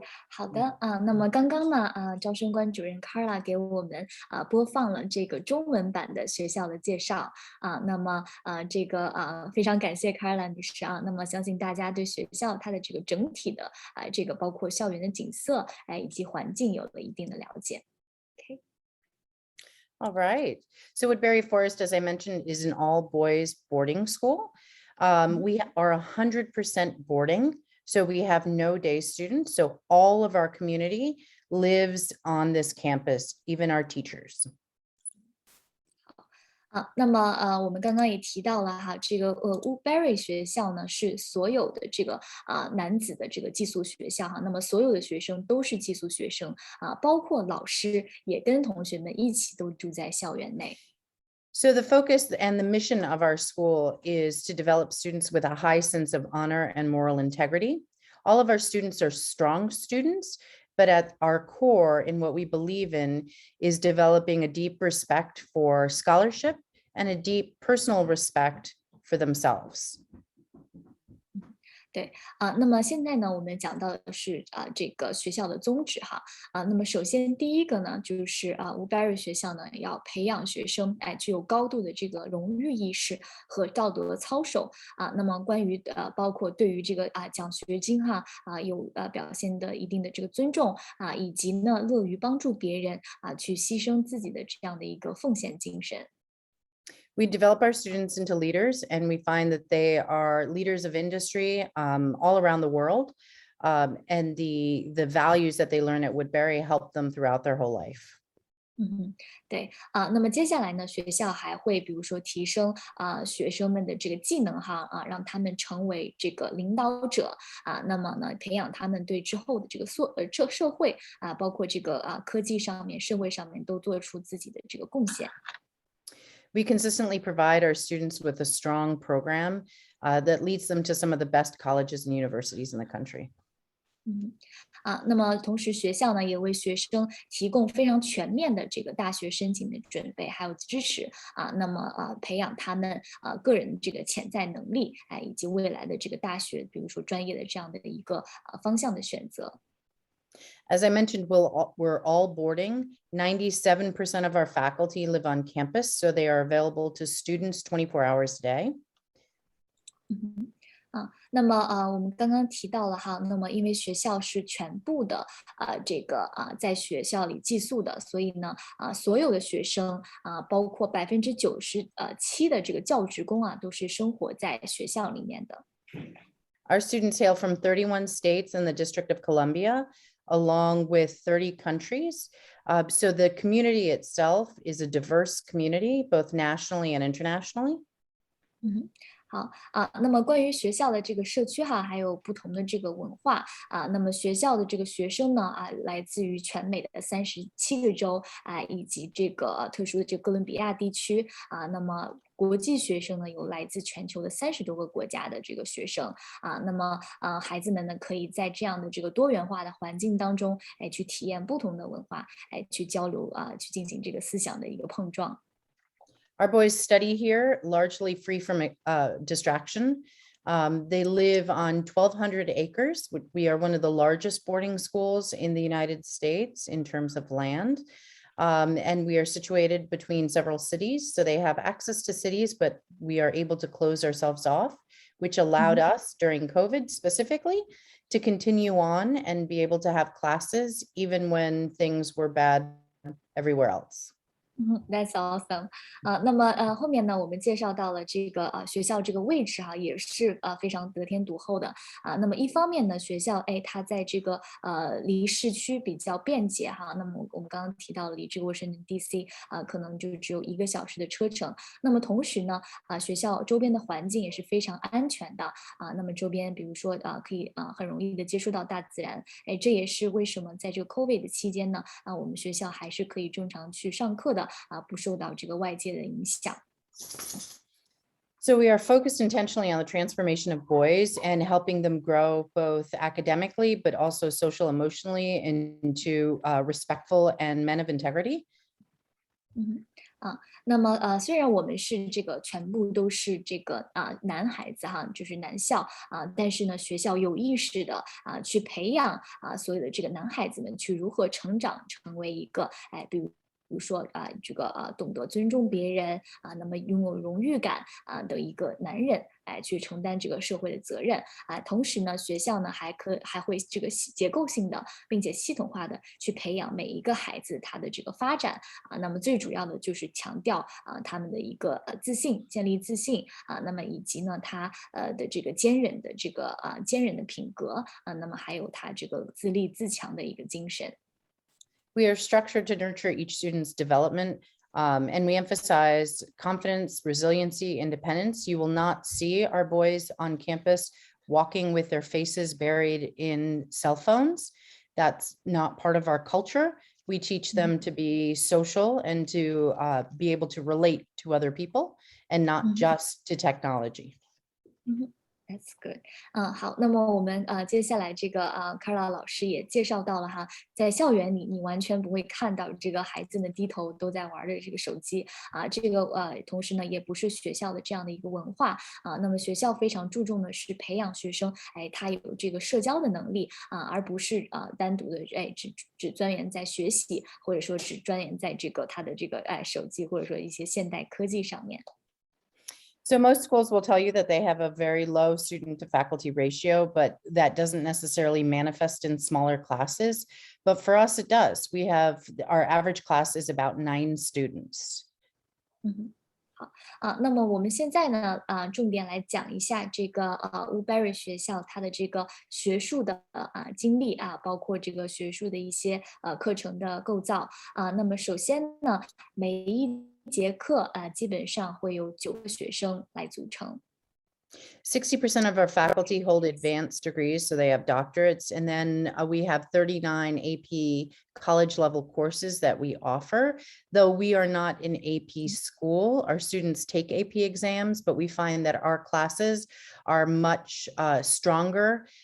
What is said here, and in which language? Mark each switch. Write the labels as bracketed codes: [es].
[zh] 好的那么刚刚呢招生官主任 Carla 给我们播放了这个中文版的学校的介绍那么这个非常感谢 Carla 女士那么相信大家对学校它的这个整体的这个包括校园的景色以及环境有了一定的了解。 [en] All right. So Woodberry Forest, as I mentioned, is an all-boys boarding school. We are 100% boarding. So we have no day students. So all of our community lives on this campus, even our teachers. [zh] 那么我们刚刚也提到了这个Woodberry 学校呢是所有的这个男子的这个寄宿学校那么所有的学生都是寄宿学生包括老师也跟同学们一起都住在校园内。 [en] So the focus and the mission of our school is to develop students with a high sense of honor and moral integrity. All of our students are strong students, but at our core in what we believe in is developing a deep respect for scholarship and a deep personal respect for themselves. [zh] 对那么现在呢我们讲到的是这个学校的宗旨那么首先第一个呢就是Woodberry 学校呢要培养学生具有高度的这个荣誉意识和道德操守那么关于包括对于这个奖学金有表现的一定的这个尊重以及呢乐于帮助别人去牺牲自己的这样的一个奉献精神。 [en] We develop our students into leaders, and we find that they are leaders of industry all around the world. And the values that they learn at Woodberry help them throughout their whole life. [zh] 对那么接下来呢学校还会比如说提升学生们的这个技能让他们成为这个领导者那么呢培养他们对之后的这个社会包括这个科技上面社会上面都做出自己的这个贡献。 [en] We consistently provide our students with a strong program that leads them to some of the best colleges and universities in the country. [zh] 那么同时学校呢也为学生提供非常全面的这个大学申请的准备还有支持那么培养他们个人这个潜在能力以及未来的这个大学比如说专业的这样的一个方向的选择。 [en] As I mentioned, we're all boarding. 97% of our faculty live on campus, so they are available to students 24 hours a day. [zh] 那么我们刚刚提到了哈，那么因为学校是全部的这个在学校里寄宿的，所以呢所有的学生包括97%的这个教职工都是生活在学校里面的。 [en] Our students hail from 31 states and the District of Columbia, along with 30 countries. So the community itself is a diverse community, both nationally and internationally. [zh] 好那么关于学校的这个社区还有不同的这个文化那么学校的这个学生呢来自于全美的37个州以及这个特殊的这个哥伦比亚地区那么国际学生呢有来自全球的30多个国家的这个学生那么孩子们呢可以在这样的这个多元化的环境当中去体验不同的文化去交流去进行这个思想的一个碰撞。 [en] Our boys study here largely free from distraction. They live on 1,200 acres. We are one of the largest boarding schools in the United States in terms of land. And we are situated between several cities. So they have access to cities, but we are able to close ourselves off, which allowed us during COVID specifically to continue on and be able to have classes even when things were bad everywhere else. That's awesome. [zh] 那么后面呢，我们介绍到了这个学校这个位置也是非常得天独厚的那么一方面呢，学校它在这个离市区比较便捷那么我们刚刚提到离这个 Washington DC 可能就只有1个小时的车程。那么同时呢学校周边的环境也是非常安全的那么周边比如说可以很容易的接触到大自然。这也是为什么在这个 COVID 的期间呢我们学校还是可以正常去上课的不受到这个外界的影响。 [en] So we are focused intentionally on the transformation of boys and helping them grow both academically, but also social emotionally into respectful and men of integrity. [zh] 那么虽然我们是这个全部都是这个男孩子就是男校但是呢学校有意识的去培养所有的这个男孩子们去如何成长成为一个比如说这个懂得尊重别人那么拥有荣誉感的一个男人去承担这个社会的责任同时呢学校呢还会这个结构性的并且系统化的去培养每一个孩子他的这个发展那么最主要的就是强调他们的一个自信，建立自信那么以及呢他的这个坚韧的品格那么还有他这个自立自强的一个精神。 [en] We are structured to nurture each student's development, and we emphasize confidence, resiliency, independence. You will not see our boys on campus walking with their faces buried in cell phones. That's not part of our culture. We teach them to be social and to be able to relate to other people and not just to technology. That's good. [zh] 好，那么我们接下来这个Carla 老师也介绍到了在校园里你完全不会看到这个孩子们低头都在玩的这个手机这个同时呢也不是学校的这样的一个文化那么学校非常注重的是培养学生他有这个社交的能力而不是单独的只钻研在学习或者说只钻研在这个他的这个手机或者说一些现代科技上面。 [en] So most schools will tell you that they have a very low student to faculty ratio, but that doesn't necessarily manifest in smaller classes. But for us, it does. Our average class is about 9 students. [zh] 好那么我们现在呢重点来讲一下这个Woodberry 学校它的这个学术的经历包括这个学术的一些课程的构造那么首先呢每一节课基本上会有9个学生来组成。 [en] 60% of our faculty hold advanced degrees, so they have doctorates. And then we have 39 AP college level courses that we offer. Though we are not an AP school, our students take AP exams, but we find that our classes are much stronger